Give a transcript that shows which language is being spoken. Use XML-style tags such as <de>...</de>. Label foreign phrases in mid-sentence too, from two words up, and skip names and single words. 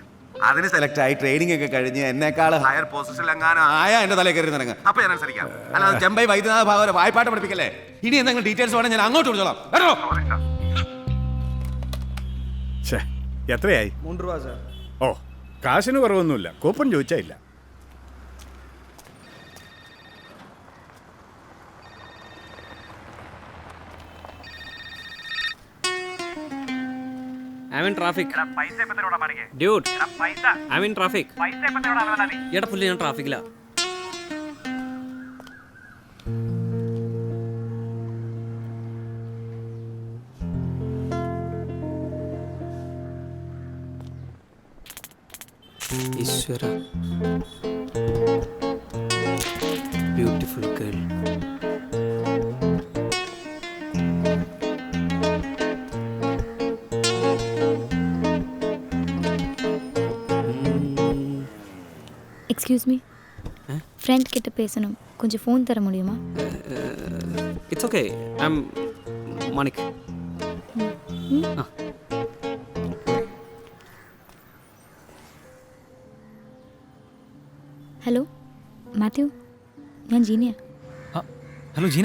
<ml>അതിന് സെലക്ട് ആയി ട്രെയിനിങ് ഒക്കെ കഴിഞ്ഞ് എന്നെക്കാൾ</ml> <en>higher position</en> <ml>എങ്ങാനും ആയാ എന്റെ തലയിൽ കയറി നിറങ്ങുക, അപ്പൊ ഞാൻ അനുസരിക്കാം. അല്ലാതെ ചെമ്പൈ വൈദ്യനാഥ ഭാഗവരെ വായ്പാട്ട് പഠിപ്പിക്കല്ലേ. ഇനി എന്തെങ്കിലും ഡീറ്റെയിൽസ് വേണം ഞാൻ അങ്ങോട്ട് വിളിച്ചോളാം. എത്രയായി? 3 രൂപ സാർ. ഓ, കാശിന് കുറവൊന്നുമില്ല, കൂപ്പൺ ചോദിച്ചാ ഇല്ല.</ml> <en>I'm in traffic. Dude, I'm in traffic.</en> <ml>എടാ പുള്ളി ഞാൻ ട്രാഫിക്കിലാ. ഈശ്വര,</ml> <en>beautiful girl. excuse me,</en> <ta>ஃப்ரெண்ட் கிட்ட பேசணும், கொஞ்சம் ஃபோன் தர முடியுமா?</ta> <en>it's okay, I am Manik.</en> <ml>ഹലോ മാത്യു, ഞാൻ ജീനിയ. ഹലോ ജീന.</ml>